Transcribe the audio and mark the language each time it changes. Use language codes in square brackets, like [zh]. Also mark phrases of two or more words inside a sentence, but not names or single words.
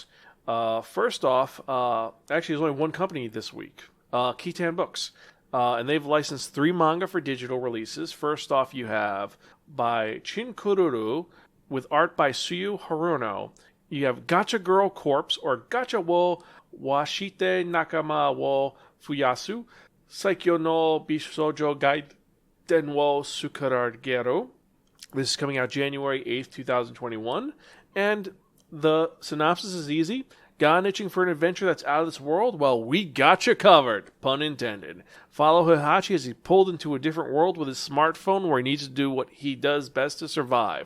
[en] First off, actually there's only one company this week, Kitan Books. And they've licensed 3 manga for digital releases. First off, you have by Chin Kururu with art by Suyu Haruno. You have Gacha Girl Corpse, or Gacha wo Washite Nakama wo Fuyasu, Saikyo no Bishoujo Gaiden wo Sukarageru. This is coming out January 8th, 2021. And the synopsis is easy. Gone itching for an adventure that's out of this world? Well, we got you covered. Pun intended. Follow Hihachi as he's pulled into a different world with his smartphone where he needs to do what he does best to survive.